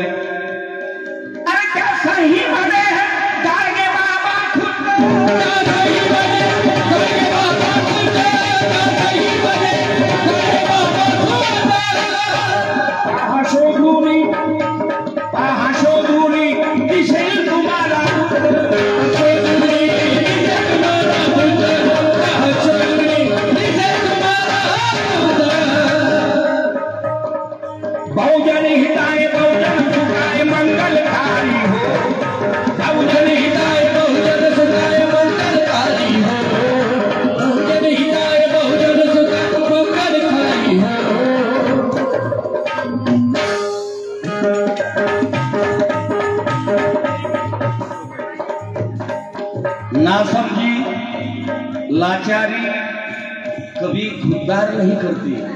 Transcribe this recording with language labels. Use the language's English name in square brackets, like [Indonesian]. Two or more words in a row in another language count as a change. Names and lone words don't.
[Marathi] अरे त्या सहीमध्ये गाडगे बाबा खुद्द, त्या सहीमध्ये गाडगे बाबा खुद्द, त्या सहीमध्ये गाडगे बाबा खुद्द. पहा शोधुनी दिसेल तुम्हाला [Pali] बहुजन हिताय बहुजन सुखाय [Marathi] मंगलकारी हो, [Pali] बहुजन हिताय बहुजन सुखाय [Marathi] मंगलकारी हो, [Pali] बहुजन हिताय बहुजन सुखाय [Marathi] मंगलकारी हो. [Hindi] नासमझी लाचारी कभी खुददार नहीं करती.